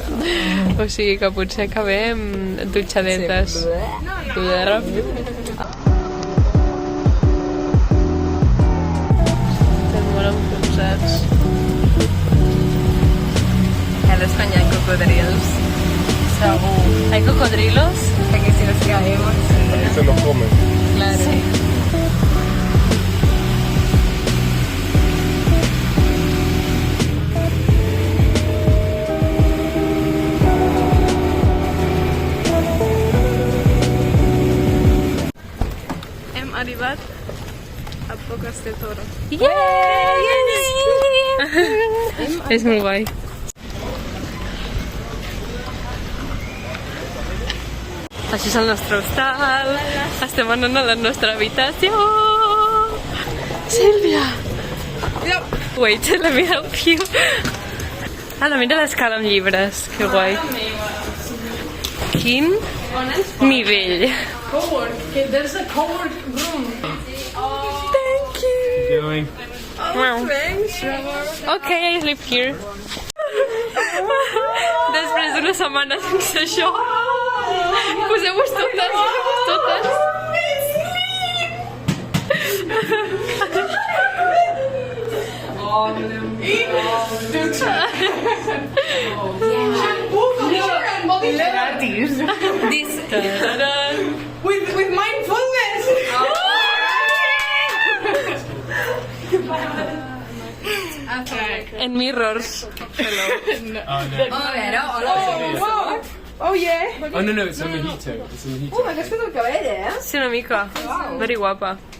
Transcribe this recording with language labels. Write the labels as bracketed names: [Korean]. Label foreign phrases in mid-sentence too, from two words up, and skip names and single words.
[Catalan] O sigui que potser acabem dutxadetes. Sí. Estem molt enfonsats. Eres quan hi ha cocodrils. Segur. [Spanish] ¿Hay cocodrilos? Perquè si nos caemos... Ahí se los comen. Claro. Sí. [Catalan] Hem arribat a Boques de Toro. És molt guai. Això és el nostre hostal. Estem anant a la nostra habitació. Sílvia! [English] Wait, let me help you. [Catalan] Ala, mira l'escala amb llibres. Que guai. Quin nivell. [English] There's a covered room. Thank you. Going. Thanks, Trevor. Okay, I sleep here. [Catalan] Després d'una setmana sense això, poseu-vos totes. [English] This. With mindfulness. And mirrors. Hello. [Catalan] A veure, hola. [English] Oh, yeah. Oh no, it's a mojito. It's a mojito. [Catalan] M'has fet el cabell, eh? Sí, una mica. [English] Very guapa.